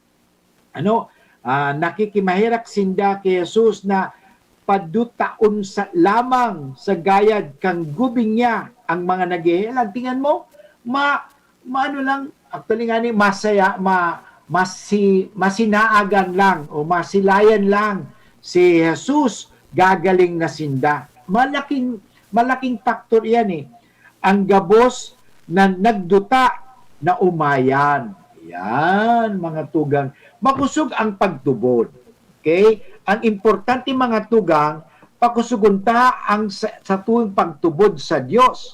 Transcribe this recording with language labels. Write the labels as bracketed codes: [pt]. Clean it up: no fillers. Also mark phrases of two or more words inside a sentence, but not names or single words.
[bik] Nakikimahirak sinda kay Jesus na padutaon lamang sa gayad kang gubing niya ang mga naghihelang. Tingnan mo, actually nga ni masaya, masinaagan lang o masilayan lang si Jesus gagaling na sinda. [tl] Malaking faktor yan eh. [bik] Ang gabos na nagduta na umayan. Yan, mga tugang. Makusog ang pagtubod. Okay? Ang importante mga tugang, pakusugunta ang sa tuwing pagtubod sa Diyos.